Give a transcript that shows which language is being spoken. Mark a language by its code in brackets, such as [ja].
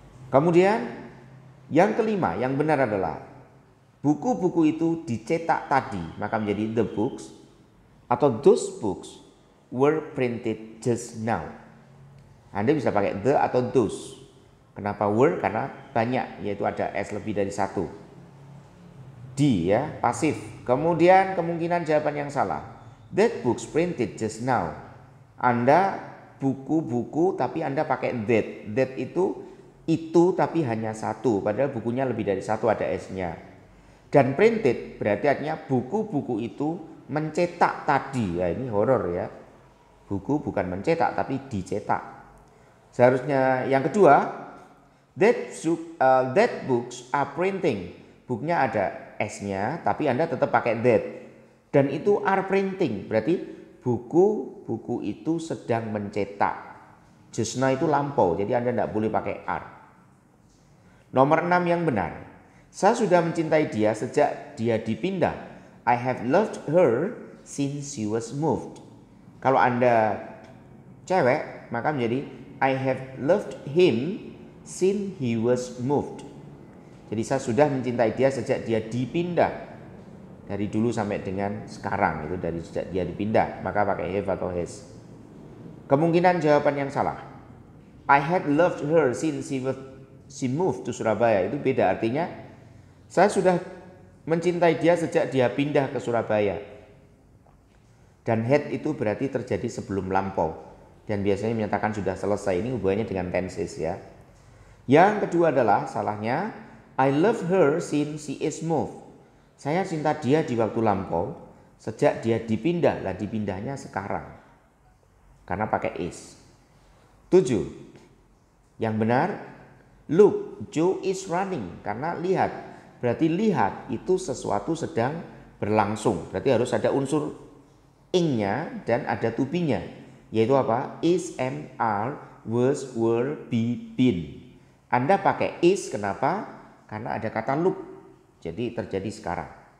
[id] Kemudian yang kelima, yang benar adalah buku-buku itu dicetak tadi, maka menjadi the books atau [en] those books were printed just now. [id] Anda bisa pakai the atau those. Kenapa were? Karena banyak, yaitu ada S lebih dari 1. D ya, pasif. Kemudian kemungkinan jawaban yang salah. [en] That books printed just now. [id] Anda buku-buku tapi Anda pakai that. That itu tapi hanya 1. Padahal bukunya lebih dari 1 ada S-nya. Dan printed berarti artinya buku-buku itu mencetak tadi. Ya ini horor ya. Buku bukan mencetak tapi dicetak. Seharusnya yang kedua, [en] that books are printing. [id] booknya ada S-nya, tapi Anda tetap pakai that. Dan itu [en] are printing, [id] berarti buku itu sedang mencetak. Just now itu lampau, jadi Anda tidak boleh pakai are. Nomor 6 yang benar. Saya sudah mencintai dia sejak dia dipindah. [en] I have loved her since she was moved. [id] Kalau Anda cewek, maka menjadi [en] I have loved him since he was moved. [id] Jadi saya sudah mencintai dia sejak dia dipindah. Dari dulu sampai dengan sekarang, itu dari sejak dia dipindah, maka pakai have atau has. Kemungkinan jawaban yang salah. [en] I had loved her since she moved to Surabaya. [id] Itu beda, artinya saya sudah mencintai dia sejak dia pindah ke Surabaya. Dan had itu berarti terjadi sebelum lampau. Dan biasanya menyatakan sudah selesai. Ini hubungannya dengan tenses ya. Yang kedua adalah salahnya [en] I love her since she is moved. [id] Saya cinta dia di waktu lampau sejak dia dipindah. Lah dipindahnya sekarang. Karena pakai is. 7. Yang benar, [en] look, Joe is running. [id] Karena lihat. Berarti lihat itu sesuatu sedang berlangsung. Berarti harus ada unsur ing-nya dan ada to be-nya. Yaitu apa? Is, am, are, was, were, be, been. Anda pakai is, kenapa? Karena ada kata look. Jadi terjadi sekarang.